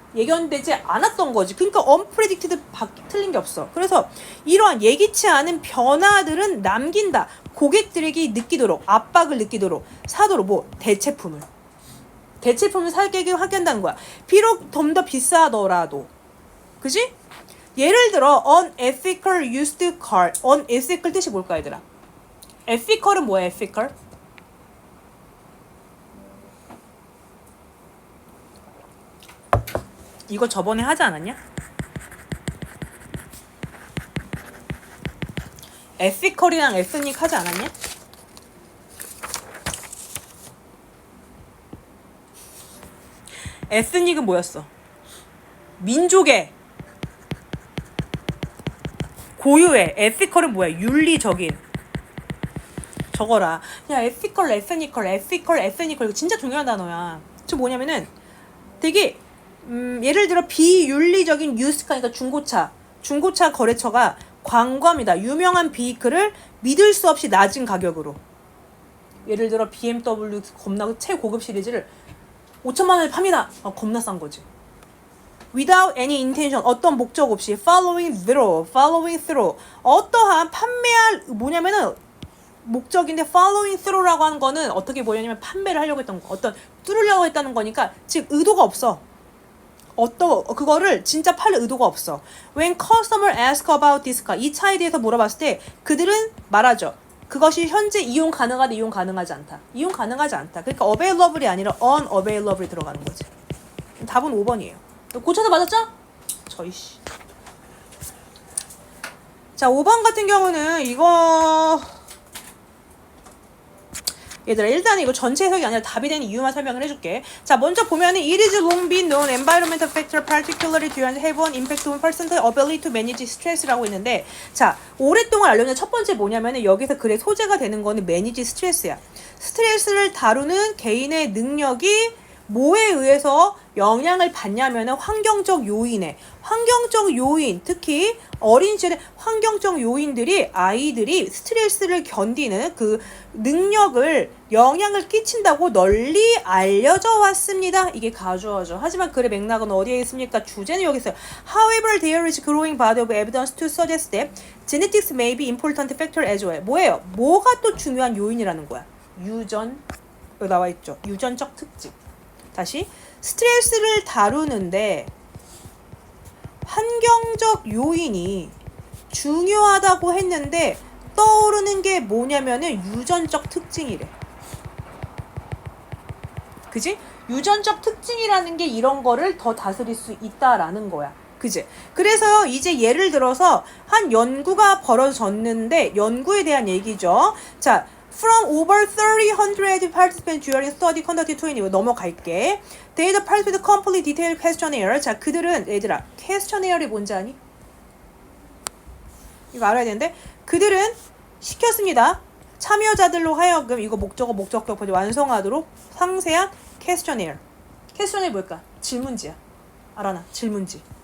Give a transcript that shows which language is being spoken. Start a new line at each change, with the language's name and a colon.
Korean: 예견되지 않았던 거지. 그러니까 unpredicted 틀린 게 없어. 그래서 이러한 예기치 않은 변화들은 남긴다. 고객들에게 느끼도록 압박을 느끼도록 사도록 뭐 대체품을 살게 하게 한다는 거야. 비록 좀 더 비싸더라도. 그지? 예를 들어
English: unethical used car.
Korean: unethical 뜻이 뭘까 얘들아? ethical은 뭐야? ethical? 이거 저번에 하지 않았냐? ethical이랑 ethnic 하지 않았냐? ethnic은 뭐였어? 민족의 고유의. ethical은 뭐야? 윤리적인. 적어라. 야, ethical, ethnical 이거 진짜 중요한 단어야. 저 뭐냐면은 되게 예를 들어 비윤리적인 유스카, 그러니까 중고차 거래처가 광고합니다. 유명한 비이클을 믿을 수 없이 낮은 가격으로. 예를 들어 BMW 겁나 최고급 시리즈를 5천만 원에 팝니다. 겁나 싼 거지.
English: Without any intention,
Korean: 어떤 목적 없이
English: following through.
Korean: 어떠한 판매할 뭐냐면은 목적인데 following through라고 하는 거는 어떻게 보냐면 판매를 하려고 했던 거, 어떤 뚫으려고 했다는 거니까 즉 의도가 없어. 그거를 진짜 팔 의도가 없어.
English: When customer ask about this car,
Korean: 이 차에 대해서 물어봤을 때 그들은 말하죠. 그것이 현재 이용 가능하다, 이용 가능하지 않다. 이용 가능하지 않다. 그러니까 available이 아니라 unavailable이 들어가는 거지. 답은 5번이에요. 고쳐서 맞았죠? 저이씨. 자, 5번 같은 경우는 이거 얘들아 일단 이거 전체 해석이 아니라 답이 되는 이유만 설명을 해줄게.
English: 자, 먼저 보면은 it is long been known environmental factor particularly to have an impact on person's ability to manage stress라고
Korean: 했는데, 자, 오랫동안 알려진 첫 번째 뭐냐면은 여기서 글의 소재가 되는 거는
English: manage stress야.
Korean: 스트레스를 다루는 개인의 능력이 뭐에 의해서 영향을 받냐면은 환경적 요인, 특히 어린 시절에 환경적 요인들이 아이들이 스트레스를 견디는 그 능력을 영향을 끼친다고 널리 알려져 왔습니다. 이게 가주어죠. 하지만 글의 맥락은 어디에 있습니까? 주제는 여기 있어요.
English: However, there is growing body of evidence to suggest that genetics may be important factor as well.
Korean: 뭐예요? 뭐가 또 중요한 요인이라는 거야? 여기 나와 있죠. 유전적 특징. 다시 스트레스를 다루는데 환경적 요인이 중요하다고 했는데 떠오르는 게 뭐냐면은 유전적 특징이래. 그지? 유전적 특징이라는 게 이런 거를 더 다스릴 수 있다라는 거야. 그지? 그래서 이제 예를 들어서 한 연구가 벌어졌는데 연구에 대한 얘기죠.
English: 자, From over 300 participants during study conducted 20.
Korean: 넘어갈게.
English: They participated complete detailed questionnaire.
Korean: 자, 그들은 얘들아 questionnaires 뭔지 아니? 이거 알아야 되는데 그들은 시켰습니다. 참여자들로 하여금 이거 목적격 완성하도록 상세한 questionnaire. questionnaire 뭘까? 질문지야. 알아나? 질문지.